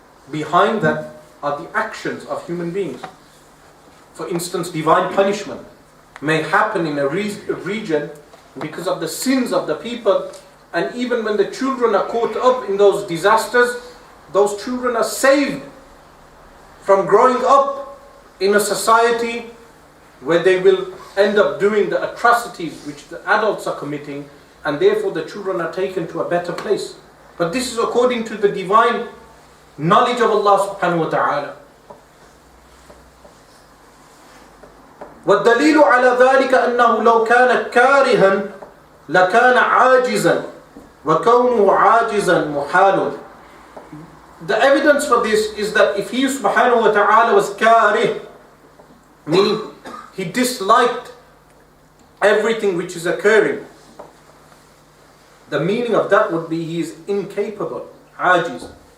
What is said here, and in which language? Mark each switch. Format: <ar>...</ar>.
<en>Behind that are the actions of human beings. For instance, divine punishment may happen in a region because of the sins of the people, and even when the children are caught up in those disasters, those children are saved from growing up in a society where they will end up doing the atrocities which the adults are committing, and therefore the children are taken to a better place. But this is according to the divine knowledge of Allah subhanahu wa ta'ala.</en> <ar>والدليل على ذلك أنه لو كان كارها لكان عاجزا وكونه عاجزا محال.</ar> <en>The evidence for this is that if he subhanahu wa ta'ala was karih, meaning he disliked everything which is occurring, the meaning of that would be he is incapable, ajiz.</en>